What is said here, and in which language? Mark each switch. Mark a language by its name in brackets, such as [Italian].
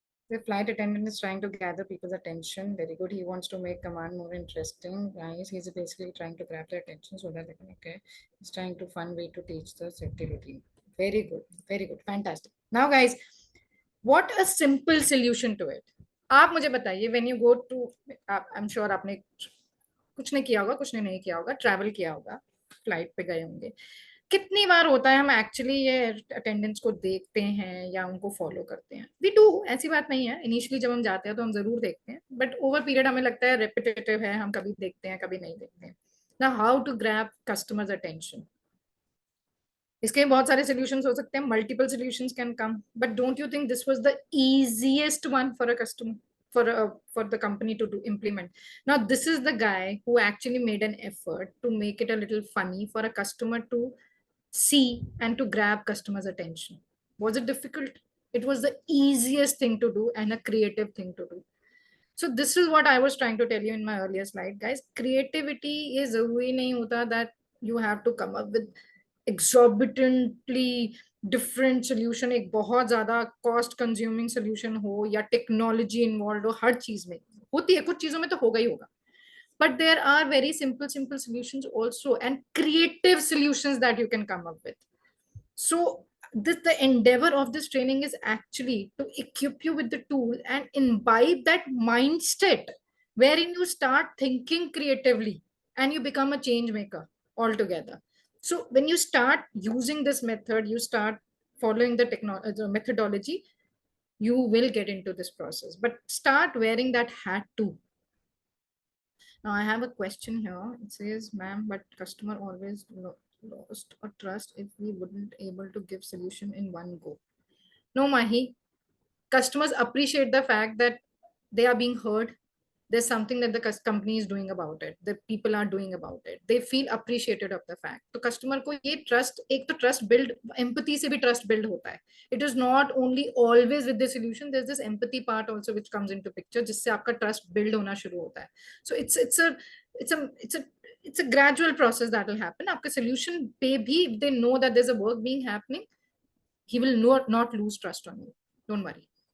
[English] The flight attendant is trying to gather people's attention. Very good. He wants to make command more interesting. Guys, he's basically trying to grab their attention so that they can, okay. He's trying to fun way to teach the safety routine. Very good. Very good. Fantastic. Now, guys, what a simple solution to it. [Hindi] आप मुझे बताइए [English] when you go to, I'm sure [Hindi] आपने कुछ ने किया होगा, कुछ ने नहीं किया होगा, ट्रैवल किया होगा, फ्लाइट पे गए होंगे. कितनी बार होता है हम एक्चुअली ये अटेंडेंस को देखते हैं या उनको फॉलो करते हैं? [English] we do, [Hindi] ऐसी बात नहीं है. इनिशियली जब हम जाते हैं तो हम जरूर देखते हैं, बट ओवर पीरियड हमें लगता है रेपिटेटिव है, हम कभी देखते हैं कभी नहीं देखते हैं. [English] Now how to grab customers attention? [Hindi] इसके बहुत सारे सॉल्यूशंस हो सकते हैं, [English] Multiple solutions can come, but don't you think this was the easiest one for a customer? for the company to do implement. Now this is the guy who actually made an effort to make it a little funny for a customer to see and to grab customers' attention. Was it difficult? It was the easiest thing to do and a creative thing to do. So this is what I was trying to tell you in my earlier slide, guys. [Hindi] Creativity is ज़रूरी नहीं होता [English] that you have to come up with exorbitantly different solution, [Hindi] एक बहुत ज्यादा cost consuming solution हो या technology involved हो, हर चीज में होती है, कुछ चीजों में तो होगा ही होगा. [English] But there are very simple solutions also and creative solutions that you can come up with. So the endeavor of this training is actually to equip you with the tool and imbibe that mindset wherein you start thinking creatively and you become a change maker altogether. So when you start using this method, you start following the methodology, you will get into this process. But start wearing that hat too. Now I have a question here. It says, ma'am, but customer always lost or trust if we wouldn't able to give solution in one go. No, Mahi. Customers appreciate the fact that they are being heard. There's something that the company is doing about it. The people are doing about it. They feel appreciated of the fact. [Hindi] तो customer को ये trust, एक तो trust build, empathy से भी trust build होता है. [English] It is not only always with the solution. There's this empathy part also which comes into picture, [Hindi] जिससे आपका trust build होना शुरू होता है. [English] So it's a gradual process that will happen. [Hindi] आपका solution पे भी, [English] if they know that there's a work being happening, he will not lose trust on you. Don't worry.